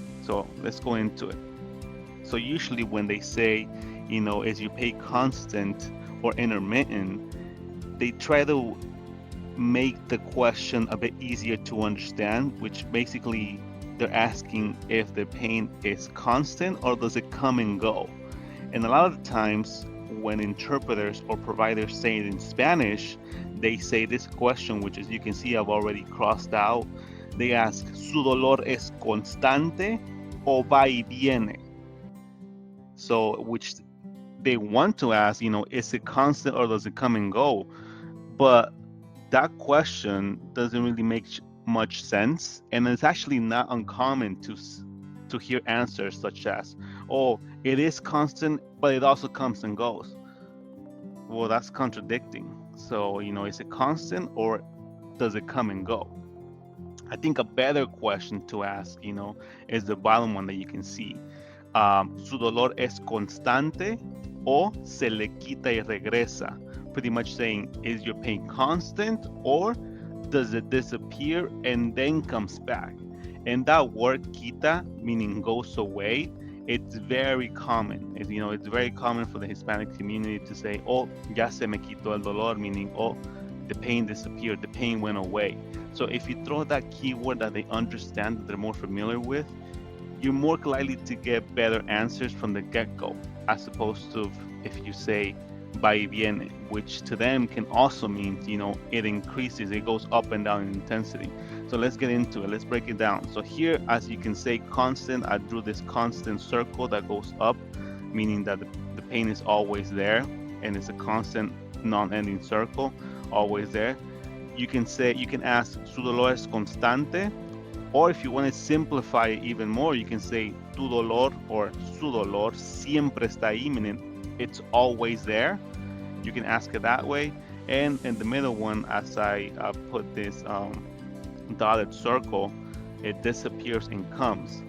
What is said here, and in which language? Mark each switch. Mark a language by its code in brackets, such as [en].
[en] So let's go into it. So usually when they say, is your pain constant or intermittent, they try to make the question a bit easier to understand, which basically they're asking if the pain is constant or does it come and go. And a lot of the times when interpreters or providers say it in Spanish, they say this question, which, as you can see, I've already crossed out. They ask, [es] ¿Su dolor es constante o va y viene? [en] So, which they want to ask, is it constant or does it come and go? But that question doesn't really make much sense, and it's actually not uncommon to hear answers such as, "Oh, it is constant, but it also comes and goes." Well, that's contradicting. So, is it constant or does it come and go? I think a better question to ask, is the bottom one that you can see. [es] Su dolor es constante o se le quita y regresa. [en] Pretty much saying, is your pain constant or does it disappear and then comes back? And that word quita, meaning goes away, it's very common. It's very common for the Hispanic community to say, "Oh, [es] ya se me quitó el dolor," [en] meaning, "Oh, the pain disappeared, the pain went away." So if you throw that keyword that they understand, that they're more familiar with, you're more likely to get better answers from the get-go, as opposed to if you say [es] va y viene, [en] which to them can also mean, it increases, it goes up and down in intensity. So let's get into it. Let's break it down. So here, as you can say, constant, I drew this constant circle that goes up, meaning that the pain is always there, and it's a constant, non-ending circle, always there. You can ask, [es] ¿Su dolor es constante? [en] Or if you want to simplify it even more, you can say, [es] tu dolor [en] or [es] su dolor siempre está ahí, [en] meaning it's always there. You can ask it that way. And in the middle one, as I put this dotted circle, it disappears and comes.